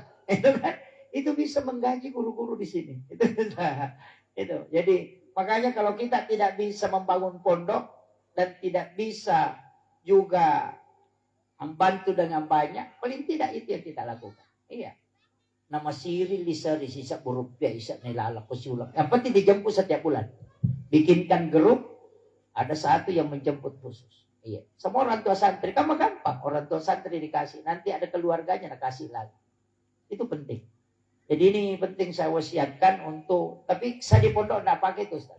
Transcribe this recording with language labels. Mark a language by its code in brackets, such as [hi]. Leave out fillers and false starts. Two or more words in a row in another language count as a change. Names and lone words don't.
[id] Itu kan itu bisa menggaji guru-guru di sini. Itu. Jadi makanya kalau kita tidak bisa membangun pondok dan tidak bisa juga membantu dengan banyak, paling tidak itu yang kita lakukan. Iya. Nama siri lisa sisa berupiah isa nilala kusulang. Yang penting dijemput setiap bulan. Bikinkan grup, ada satu yang menjemput khusus. Iya. Semua orang tua santri, kan gampang. Orang tua santri dikasih, nanti ada keluarganya dikasih lagi. Itu penting. Jadi ini penting saya wasiatkan untuk, tapi saya di pondok tidak pakai itu, Ustaz.